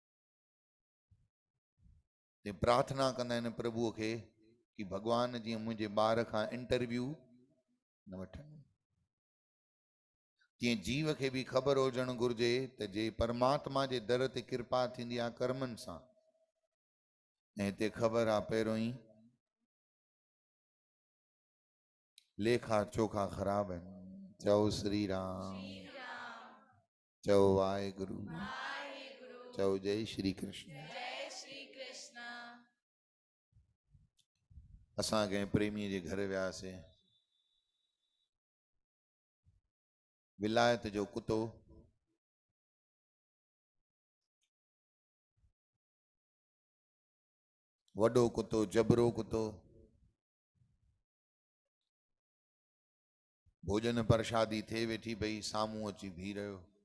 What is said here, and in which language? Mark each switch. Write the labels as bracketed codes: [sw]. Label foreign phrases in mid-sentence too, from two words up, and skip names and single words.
[sd] ते प्रार्थना कंदा आहिनि प्रभुअ खे कि भॻवान जीअं मुंहिंजे ॿार खां इंटरव्यू न वठनि। तीअं जीव खे बि ख़बर हुजणु घुरिजे त जे परमात्मा जे दर ते कृपा थींदी आहे कर्मनि सां, ऐं हिते ख़बर आहे पहिरियों ई लेखा चोखा ख़राब आहिनि। चओ श्री राम। चओ वाहेगुरु। चओ जय श्री कृष्ण। जय श्री कृष्ण। असां कंहिं प्रेमीअ जे घर वियासीं, विलायत जो कुतो वॾो कुतो, जबरो कुतो, भोजन प्रसादी थिए वेठी पई, साम्हूं अची बीह रहियो।